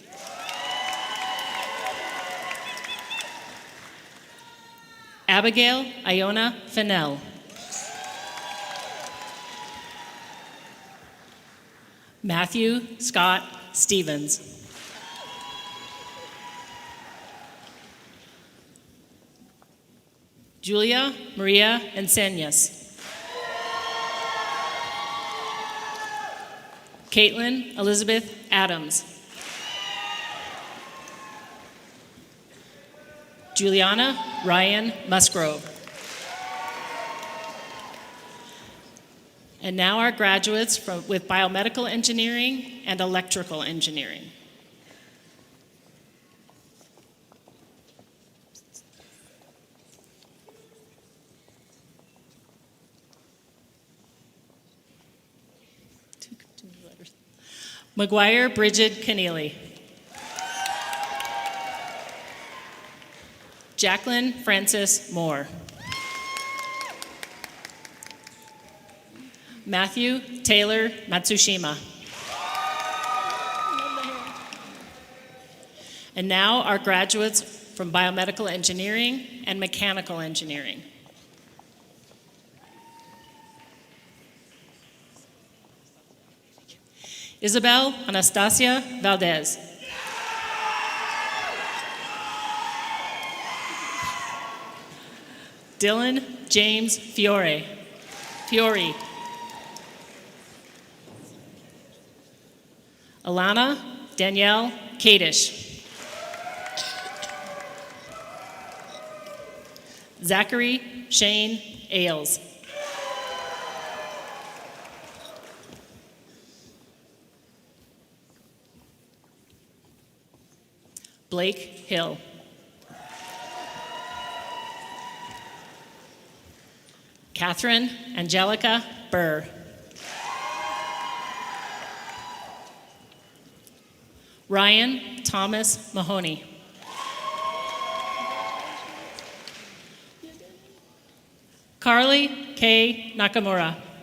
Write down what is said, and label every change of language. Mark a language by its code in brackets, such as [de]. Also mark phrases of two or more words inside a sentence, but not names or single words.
[en] Abigail Iona Fennell. Matthew Scott Stevens. Julia Maria Enseñas. Caitlin Elizabeth Adams. Juliana Ryan Musgrove. And now our graduates with biomedical engineering and electrical engineering. McGuire Bridget Keneally. Jacqueline Francis Moore. Matthew Taylor Matsushima. And now our graduates from biomedical engineering and mechanical engineering. Isabel Anastasia Valdez. Dylan James Fiore. Alana Danielle Kadish. Zachary Shane Ailes. Blake Hill. Catherine Angelica Burr. Ryan Thomas Mahoney. Carly K. Nakamura.